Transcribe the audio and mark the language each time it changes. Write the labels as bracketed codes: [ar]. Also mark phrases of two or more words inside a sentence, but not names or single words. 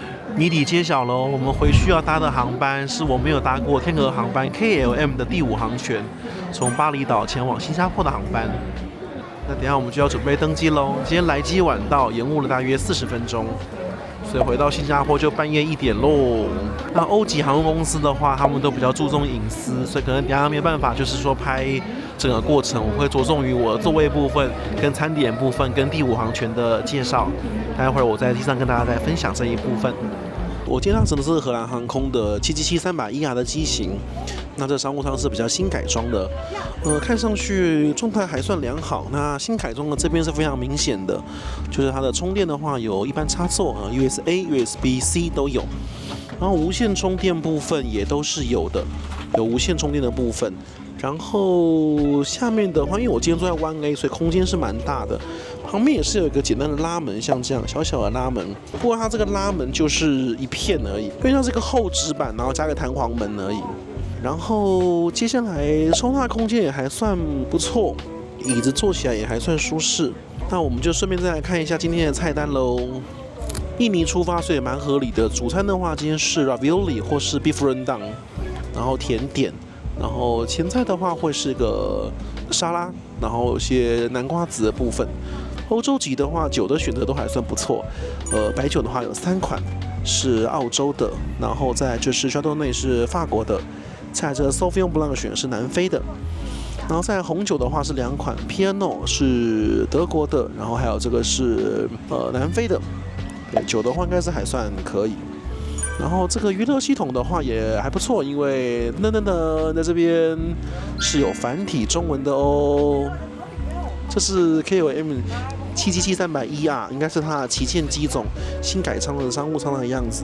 [zh] 謎底揭曉嘍！我們回去要搭的航班是我沒有搭過天河航班 KLM 的第5航權，從巴厘島前往新加坡的航班。那等一下我們就要準備登機嘍。今天來機晚到，延誤了大約40分鐘。所以回到新加坡就半夜1點嘍。那歐籍航空公司的話，他們都比較注重隱私，所以可能等一下沒辦法，就是說拍整個過程，我會着重於我的座位部分、跟餐點部分、跟第5航權的介紹。待會兒我在機上跟大家再分享這一部分。我今天搭乘的是荷蘭航空的777-300ER的機型，那這商務艙是比較新改裝的，看上去狀態還算良好。那新改裝的這邊是非常明顯的，就是它的充電的話有一般插座 ，USB-A、USB-C 都有，然後無線充電部分也都是有的，有無線充電的部分。然後下面的話，因為我今天坐在 1A， 所以空間是蠻大的。旁邊也是有一個簡单的拉門，像這樣小小的拉門。不過它這個拉門就是一片而已，因為它是一個厚紙板，然後加個彈簧門而已。然後接下來收納空間也還算不錯，椅子坐起來也還算舒適。那我們就順便再来看一下今天的菜單嘍。印尼出發，所以蠻合理的。主餐的話，今天是 ravioli 或是 beef rendang， 然後甜點。然後前菜的話会是個沙拉，然後有些南瓜子的部分。歐洲籍的話，酒的選擇都還算不錯。白酒的話有3款是澳洲的，然後再就是 Chardonnay 是法國的，再这 Sauvignon Blanc 是南非的。然後在紅酒的話是2款 ，Pinot 是德國的，然後還有這個是南非的。對，酒的話應該是還算可以。然後這個娛樂系統的話也還不錯，因為在這邊是有繁體中文的哦。這是 KLM 777-300ER， 應該是它的旗艦機種新改裝的商務艙的樣子。